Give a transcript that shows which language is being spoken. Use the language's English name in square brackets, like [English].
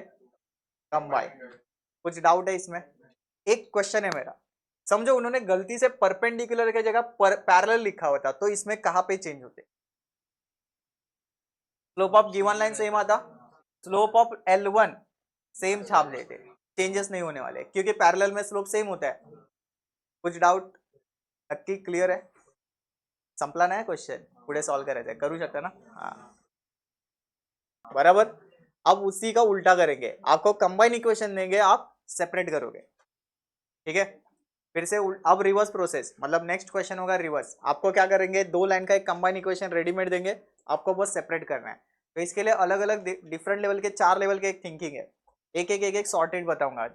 [Hindi] Combine. कुछ doubt है इसमें? एक क्वेश्चन है मेरा, समझो उन्होंने गलती से परपेंडिकुलर की जगह पैरेलल लिखा होता तो इसमें कहां पे चेंज होते? Slope of given line same आता, स्लोप ऑफ L1 सेम छाप देते, चेंजेस नहीं होने वाले क्योंकि पैरेलल में स्लोप सेम होता है। कुछ डाउट? नक्की क्लियर है? [Marathi] संपला नाही क्वेश्चन, पुढे सॉल्व करायचं, करू शकता ना? [Hindi] हाँ बराबर। अब उसी का उल्टा करेंगे, आपको कंबाइन इक्वेशन देंगे, आप सेपरेट करोगे, ठीक है। फिर से अब रिवर्स प्रोसेस, मतलब नेक्स्ट क्वेश्चन होगा रिवर्स। आपको क्या करेंगे, दो लाइन का एक कंबाइन इक्वेशन रेडीमेड देंगे, आपको बस सेपरेट करना है। तो इसके लिए अलग अलग डिफरेंट लेवल के 4 लेवल के एक थिंकिंग है, एक सॉर्टेड बताऊंगा।